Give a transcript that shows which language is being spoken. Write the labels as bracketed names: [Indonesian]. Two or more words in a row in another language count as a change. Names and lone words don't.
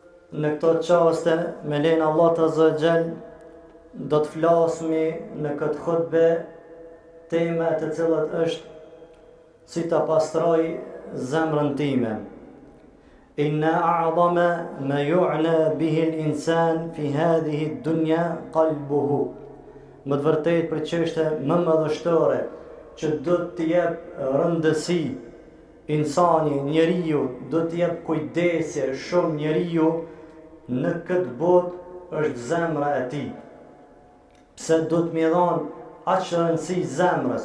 [Albanian] Në këto qaste, me lejnë Allah të Azogjel, do të flasmi në këtë khutbe teme të cilët është si të pastroj zemrën time. [Arabic] إن أعظم ما يعنى به الإنسان في هذه الدنيا قلبه. [Albanian] Më të vërtet për çështje më madhështore që do të jep rëndësi insani, njeriu, do të jep kujdesje shumë njeriu në këtë botë është zemra e tij. Pse do të më dhon aq rëndësi zemrës?